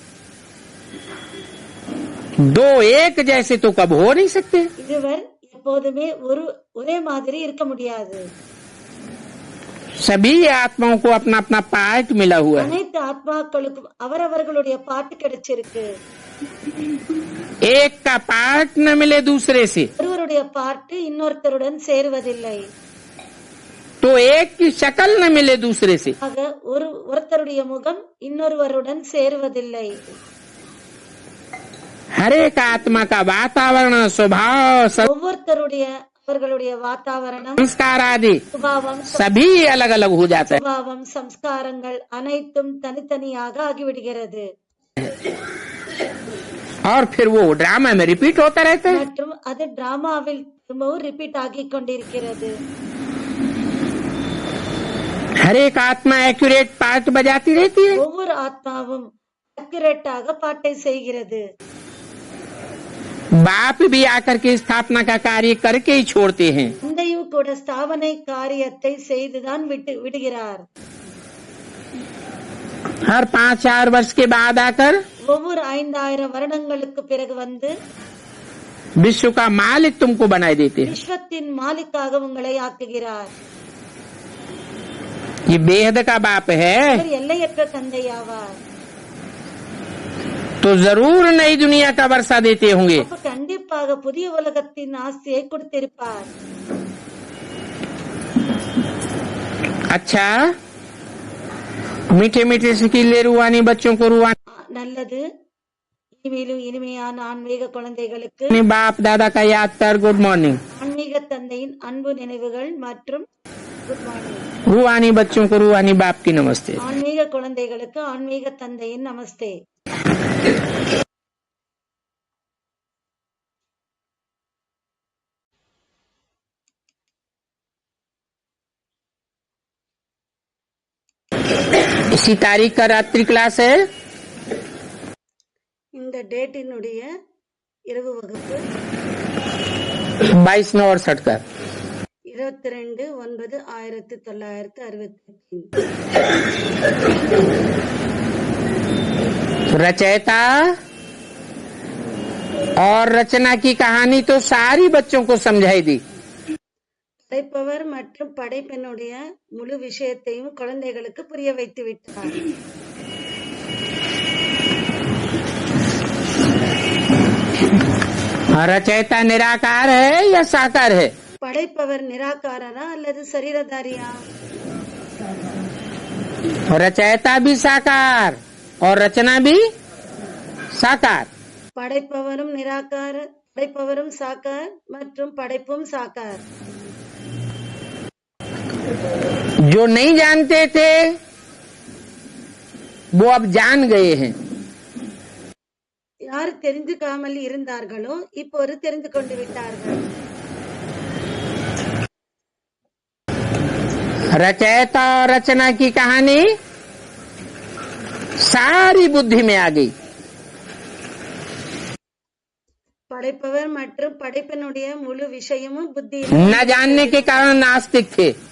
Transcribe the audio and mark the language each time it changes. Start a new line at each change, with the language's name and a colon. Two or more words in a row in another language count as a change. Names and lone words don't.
Hindi: दो एक जैसे तो कब हो नहीं सकते।
Tamil: இருவர் எப்போதுமே ஒரே மாதிரி இருக்க முடியாது.
Hindi: सभी आत्माओं को अपना अपना पार्ट मिला हुआ है।
Tamil: அனைத்து ஆத்மாக்களுக்கும் அவரவர்களுடைய பாட்டு கிடைச்சிருக்கு.
Hindi: एक का पार्ट न मिले दूसरे से
Tamil: ஒருவருடைய பாட்டு இன்னொருத்தருடன் சேருவதில்லை.
Hindi: तो एक की शक्ल न मिले दूसरे से।
Tamil: ஆக ஒருத்தருடைய முகம் இன்னொருவருடன் சேருவதில்லை.
Hindi: हर एक आत्मा का वातावरण, स्वभाव,
Tamil: அவர்களுடைய வாத்தாவரணம்,
Hindi: संस्कार आदि
Tamil: சுபாவம்,
Hindi: सभी अलग अलग हो जाता है।
Tamil: சுபாவம், சம்ஸ்காரங்கள் அனைத்தும் தனித்தனியாக ஆகிவிடுகிறது.
Hindi: और फिर वो ड्रामा में रिपीट होता रहता है।
Tamil: மற்றும் அது டிராமாவில் திரும்பவும் ரிப்பீட் ஆகிக் கொண்டிருக்கிறது.
Hindi: हर एक आत्मा एक्यूरेट पार्ट बजाती रहती है।
Tamil: ஒவ்வொரு ஆத்மாவும் அக்யூரேட்டாக பாட்டை செய்கிறது.
Hindi: बाप भी आकर के स्थापना का कार्य करके ही छोड़ते हैं।
Tamil: தந்தையும் கூட ஸ்தாபனை காரியத்தை செய்துதான் விடுகிறார்.
Hindi: हर 5-4 वर्ष के बाद आकर
Tamil: ஒவ்வொரு 5000 வருடங்களுக்கு பிறகு வந்து
Hindi: विश्व का मालिक तुमको बनाए देते हैं।
Tamil: விஸ்வத்தின் மாலிக்காக உங்களை ஆக்குகிறார்.
Hindi: ये बेहद का बाप है,
Tamil: அவர் எல்லையற்ற தந்தையாவார்.
Hindi: तो जरूर नई दुनिया का वर्षा देते होंगे।
Tamil: அப்ப கண்டிப்பாக புதிய உலகத்தின் ஆஸ்தியை கொடுத்திருப்பார்.
Hindi: अच्छा, मीठे मीठे सिकीले रूहानी बच्चों को रूहानी
Tamil: நல்லது. இனிமேலும் இனிமையான ஆன்மீக குழந்தைகளுக்கு
Hindi: बाप दादा का याद कर
English: Good morning.
Tamil: ஆன்மீக தந்தையின் அன்பு நினைவுகள் மற்றும்
English: Good morning.
Hindi: रूहानी बच्चों को रूहानी बाप की नमस्ते।
Tamil: ஆன்மீக குழந்தைகளுக்கு ஆன்மீக தந்தையின் நமஸ்தே.
Hindi: इसी तारीख का रात्रि क्लास है।
Tamil: இந்த டேட்டினுடைய இரவு வகுப்பு
Hindi: 22/9 का 22/9/1963. रचयिता और रचना की कहानी तो सारी बच्चों को समझाई दी।
Tamil: படைப்பவர் மற்றும் படைப்பினுடைய முழு விஷயத்தையும் குழந்தைகளுக்கு புரிய வைத்து விட்டார்.
Hindi: रचयिता निराकार है या साकार है?
Tamil: படைப்பவர் நிராகாரரா அல்லது சரீரதாரியா?
Hindi: रचयिता भी साकार और रचना भी साकार।
Tamil: படைப்பவரும் படைப்பவரும் சாக்கார் மற்றும் படைப்பும் சாக்கார்.
Hindi: जो नहीं जानते थे वो अब जान गए हैं।
Tamil: யார் தெரிந்துக்காமல் இருந்தார்களோ இப்போது தெரிந்து கொண்டு விட்டார்கள்.
Hindi: रचयिता और रचना की कहानी सारी बुद्धि में आ गई।
Tamil: படைப்பவர் மற்றும் படைப்பினுடைய முழு விஷயமும் புத்தியில்
Hindi: न जानने के कारण नास्तिक थे,